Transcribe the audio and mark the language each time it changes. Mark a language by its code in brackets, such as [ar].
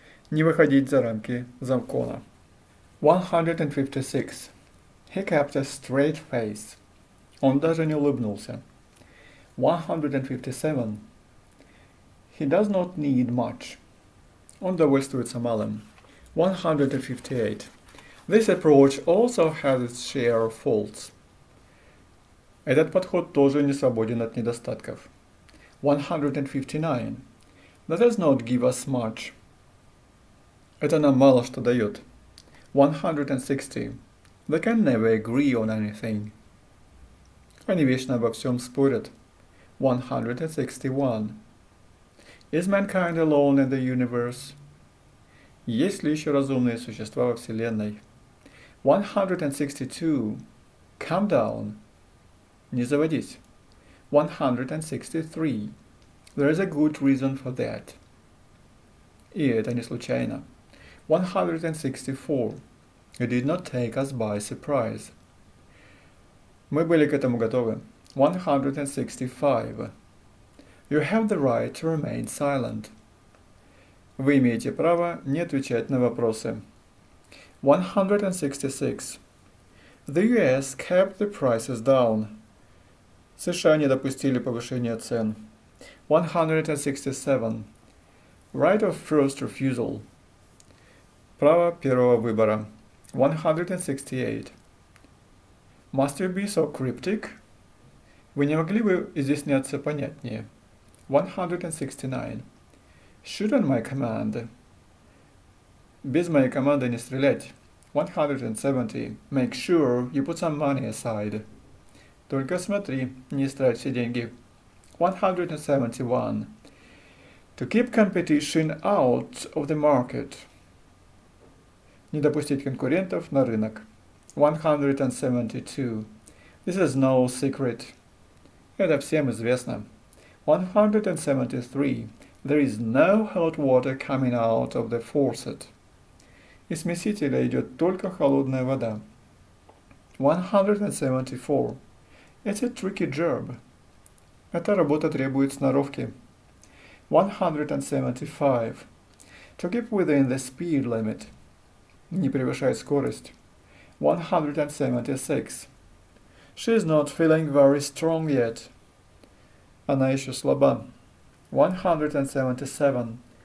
[ru] Не выходить за рамки закона. [en] 156. He kept a straight face. [ru] Он даже не улыбнулся. 157. [en] He does not need much. [ru] Он довольствуется малым. [en] 158. This approach also has its share of faults. [ru] Этот подход тоже не свободен от недостатков. [en] 159. That does not give us much. [ru] Это нам мало что дает. 160. [en] They can never agree on anything. [ru] Они вечно обо всем спорят. [en] 161. Is mankind alone in the universe? [ru] Есть ли еще разумные существа во Вселенной? [en] 162. Calm down. [ru] Не заводись. [en] 163. There is a good reason for that. [ru] И это не случайно. 164. [en] It did not take us by surprise. [ru] Мы были к этому готовы. 165. [en] You have the right to remain silent. [ru] Вы имеете право не отвечать на вопросы. [en] 166. The US kept the prices down. [ru] США не допустили повышения цен. [en] 167. Right of first refusal. [ru] Право первого выбора. 168. [en] Must you be so cryptic? [ru] Вы не могли бы изъясняться понятнее? [en] 169. Shoot on my command. [ru] Без моей команды не стрелять. [en] 170. Make sure you put some money aside. [ru] Только смотри, не истрать все деньги. [en] 171. To keep competition out of the market. [ru] Не допустить конкурентов на рынок. [en] 172. This is no secret. [ru] Это всем известно. 173. [en] There is no hot water coming out of the faucet. [ru] Из смесителя идет только холодная вода. [en] 174. It's a tricky job. [ru] Эта работа требует сноровки. [en] 175. To keep within the speed limit. [ru] Не превышать скорость. 176. [en] She's not feeling very strong yet. [ru] Она еще слаба. 177.